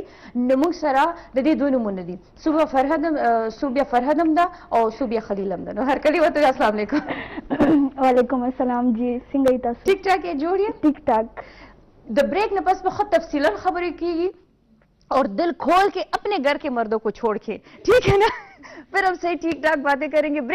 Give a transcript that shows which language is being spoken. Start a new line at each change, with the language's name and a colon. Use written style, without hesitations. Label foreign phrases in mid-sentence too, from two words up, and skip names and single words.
Pashto: نو موږ سره د دې دوه نومونه دي صوبیا فرهد هم ده او صوبیا خلیل هم ده. نو هرکلی ورته السلام علیکم. وعلیکم السلام جی څنګه یې تاسو؟
Urdu: ٹھیک ٹھاک ہے
Pashto: جوړ یې
Urdu: ٹھیک ٹھاک.
Pashto: د بریک نه پس
Urdu: بہت تفصیلا خبریں کیږي اور دل کھول کے اپنے گھر کے مردوں کو چھوڑ کے ٹھیک ہے نا پھر ہم صحیح ٹھیک ٹھاک باتیں کریں گے.